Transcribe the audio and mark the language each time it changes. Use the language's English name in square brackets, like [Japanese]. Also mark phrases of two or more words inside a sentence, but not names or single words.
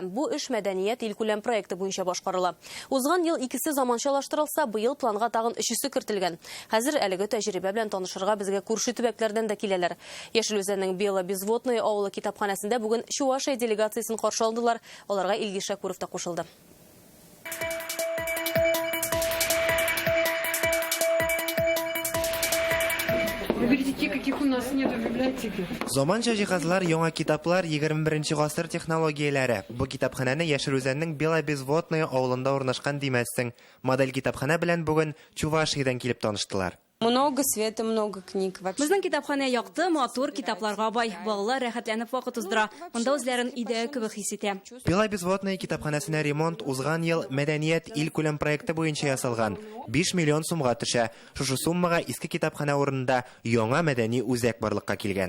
[Tatar] Бу эш мәдәният илкүләм проекты буенча башкарыла. Узган ел икесе заманчалаштырылса, быел планга тагын 3-се кертелгән. Хәзер әлеге тәҗрибә белән танышырга безгә күрше төбәкләрдән дә киләләр. Яшел Үзәннең Бело-Безводное авылы китапханәсендә бүген Чувашия делегациясын каршы алдылар. Аларга Илгиз Шакуров та кушылды. [Russian] Каких у нас нет в библиотеке. [Tatar] Заманча җиһазлар, яңа китаплар, 21 гасыр технологияләре. Бу китапханәне Яшел Үзәннең Бело-Безводное авылында урнашкан димәссең. Модель китапханә белән бүген Чувашиядән килеп таныштылар. [Russian] Много света, много книг. [Tatar] Безнең китапханә якты, матур китапларга бай. Балалар рәхәтләнеп вакыт уздыра. Монда үзләрен идея кебек хис итә. Бело-Безводное китапханәсенә ремонт узган ел мәдәният илкүләм проекты буенча ясалган. 5 миллион сумга төшә. Шушы суммага иске китапханә урынында яңа мәдәни үзәк барлыкка килгән.